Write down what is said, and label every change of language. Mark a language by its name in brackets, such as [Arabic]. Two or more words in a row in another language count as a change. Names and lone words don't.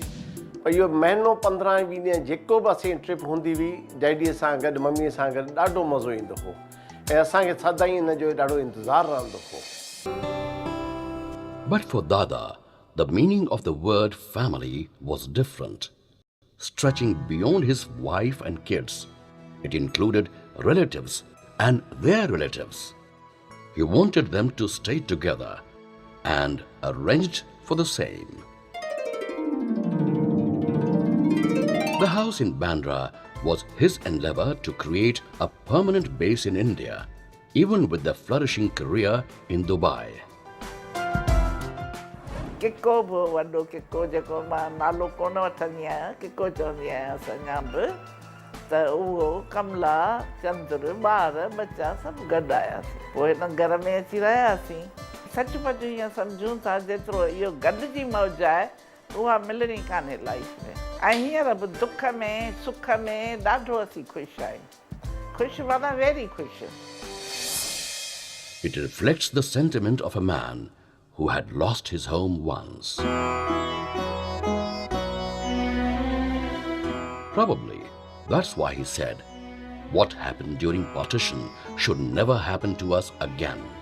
[Sindhi] पर इहो महीनो 15-20 ॾींहं जेको बि असांजी ट्रिप हूंदी हुई, डैडीअ सां गॾु, मम्मीअ सां गॾु ॾाढो मज़ो ईंदो हो ऐं असांखे सदाईं हिन जो ॾाढो इंतज़ारु रहंदो हो। [English] But for Dada, the meaning of the word family was different, stretching beyond his wife and kids. It included relatives and their relatives. He wanted them to stay together and arranged for the same. The house in Bandra was his endeavor to create a permanent base in India, even with the flourishing career in Dubai. [Sindhi] किको बि वॾो किको जेको मां नालो कोन वठंदी आहियां, किको चवंदी आहियां असांजा बि, त उहो कमला, चंद्र, ॿार बच्चा सभु गॾु आयासीं। पोइ हिन घर में अची रहियासीं। सचुपचु ईअं सम्झूं था जेतिरो इहो गॾिजी मौज आहे उहा मिलणी कान्हे लाइफ में। ऐं हींअर बि दुख में सुख में ॾाढो असीं ख़ुशि आहियूं। ख़ुशि माना वेरी ख़ुशि। [English] It reflects the sentiment of a man who had lost his home once. Probably that's why he said, what happened during partition should never happen to us again.